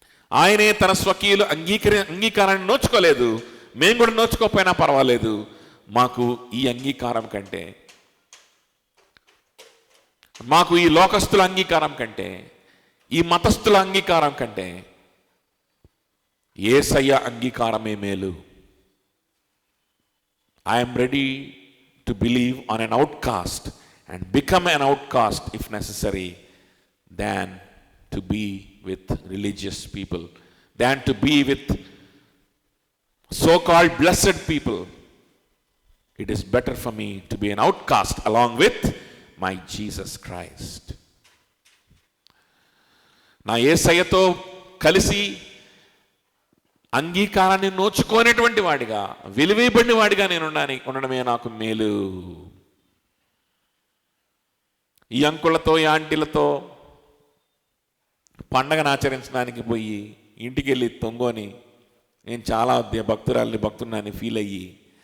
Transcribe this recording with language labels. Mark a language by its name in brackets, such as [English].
[Telugu] ఆయనే తన స్వకీయులు అంగీకారాన్ని నోచుకోలేదు, మేము కూడా నోచుకోకపోయినా పర్వాలేదు, మాకు ఈ అంగీకారం కంటే, మాకు ఈ లోకస్తుల అంగీకారం కంటే, ఈ మతస్థుల అంగీకారం కంటే యేసయ్య అంగీకారమే మేలు. [English] I'm ready to believe on an outcast and become an outcast if necessary than to be with religious people, than to be with so-called blessed people. It is better for me to be an outcast along with my Jesus Christ. [Telugu] నా యేసయ్యతో కలిసి అంగీకారాన్ని నోచుకోనేటువంటి వాడిగా, విలువేయబడిన వాడిగా నేను ఉండడమే నాకు మేలు. ఈ అంకులతో, ఈ ఆంటీలతో పండగను ఆచరించడానికి పోయి ఇంటికి వెళ్ళి తొంగోని నేను చాలా భక్తురాలని ఫీల్ అయ్యి